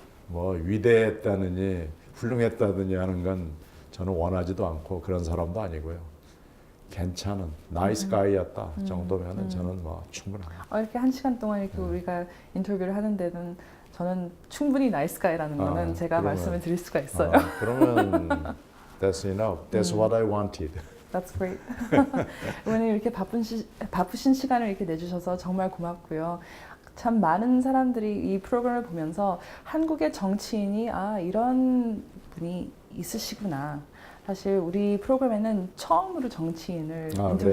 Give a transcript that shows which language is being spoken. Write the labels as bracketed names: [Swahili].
[Korean] 뭐 위대했다느니 훌륭했다느니 하는 건 저는 원하지도 않고 그런 사람도 아니고요. 괜찮은 나이스 가이였다 정도면은 저는 뭐 충분합니다. 이렇게 1시간 동안 이렇게 우리가 인터뷰를 하는 데는 저는 충분히 나이스 가이라는 거는 제가 그러면, 말씀을 드릴 수가 있어요. [English] 그러면 that's enough. That's what I wanted. That's great. [Korean] 의원님 이렇게 바쁘신 시간을 이렇게 내주셔서 정말 고맙고요. 참 많은 사람들이 이 프로그램을 보면서 한국의 정치인이 이런 분이 있으시구나. 사실 우리 프로그램에는 처음으로 정치인을 인터뷰를